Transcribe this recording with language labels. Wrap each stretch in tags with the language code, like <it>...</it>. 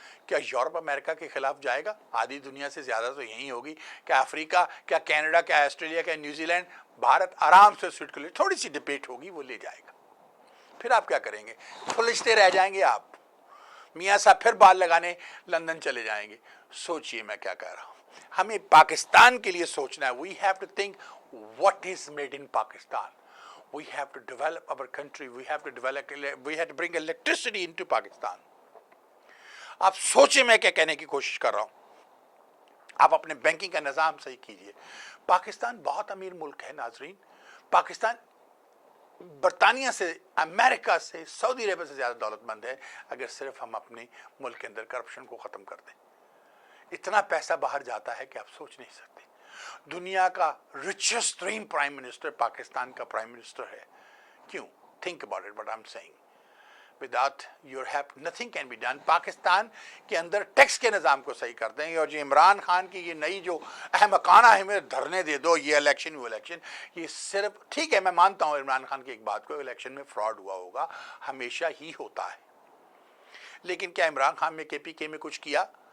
<ur>کیا یورپ امریکہ کے خلاف جائے گا؟ آدھی دنیا سے زیادہ تو یہی ہوگی۔ کیا افریقہ، کیا کینیڈا، کیا آسٹریلیا، کیا نیوزی لینڈ؟ بھارت آرام سے سیٹ کے لیے تھوڑی سی ڈبیٹ ہوگی، وہ لے جائے گا۔ پھر آپ کیا کریں گے؟ پھلجتے رہ جائیں گے آپ، میاں صاحب پھر بال لگانے لندن چلے جائیں گے۔ سوچئے میں کیا کہہ رہا ہوں۔ ہمیں پاکستان کے لیے سوچنا ہے۔</ur> <en>We have to think what is made in Pakistan. We have to develop our country. We have to bring electricity into Pakistan.</en> <ur>آپ سوچیں میں کیا کہنے کی کوشش کر رہا ہوں۔ آپ اپنے بینکنگ کا نظام صحیح کیجئے۔ پاکستان بہت امیر ملک ہے ناظرین۔ پاکستان برطانیہ سے، امریکہ سے، سعودی عرب سے زیادہ دولت مند ہے، اگر صرف ہم اپنے ملک کے اندر کرپشن کو ختم کر دیں۔ اتنا پیسہ باہر جاتا ہے کہ آپ سوچ نہیں سکتے۔ دنیا کا richest ترین پرائم منسٹر پاکستان کا پرائم منسٹر ہے۔ کیوں؟</ur> <en>think about it what I'm saying. Without your help nothing can be done.</en> <ur>Pakistan کے اندر ٹیکس کے نظام کو صحیح کر دیں گے، اور جو عمران خان کی یہ نئی جو احمقانہ ہمیں دھرنے دے دو، یہ الیکشن وہ الیکشن، یہ صرف ٹھیک ہے، میں مانتا ہوں عمران خان کی ایک بات کو، الیکشن میں فراڈ ہوا ہوگا، ہمیشہ ہی ہوتا ہے، لیکن کیا عمران خان نے کے پی کے میں کچھ کیا؟</ur>